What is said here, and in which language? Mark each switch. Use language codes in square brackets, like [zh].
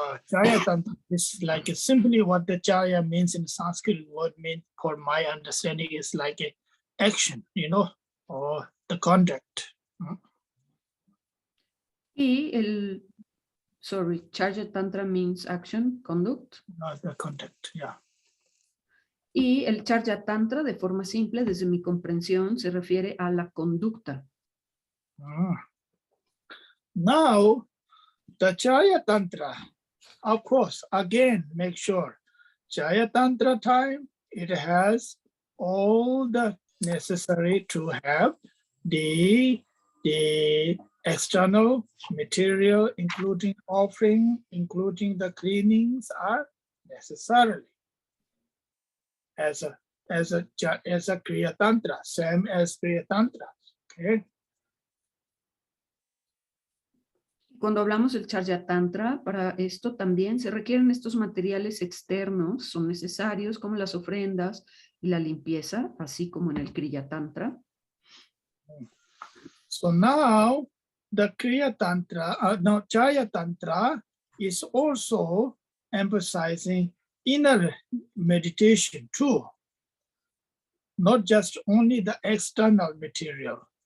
[en] Charya Tantra is like simply what the Charya means in Sanskrit word means, for my understanding, is like a action, you know, or the conduct. [es] Y el, [en] Charya Tantra means action, conduct. The conduct, yeah. [es] Y el Charya Tantra, de forma simple, desde mi comprensión, se refiere a la conducta. [en] Now, the Charya Tantra, of course, again, make sure, Charya Tantra time, it has all the necessary to have the external material, including offering, including the cleanings, are necessarily as a Kriya Tantra, same as Kriya Tantra. Okay. [es] Cuando hablamos del Charya Tantra, para esto también se requieren estos materiales externos, son necesarios como las ofrendas y la limpieza, así como en el Kriya Tantra. [en] So now the Kriya Tantra, Charya Tantra is also emphasizing inner meditation too, not just only the external material.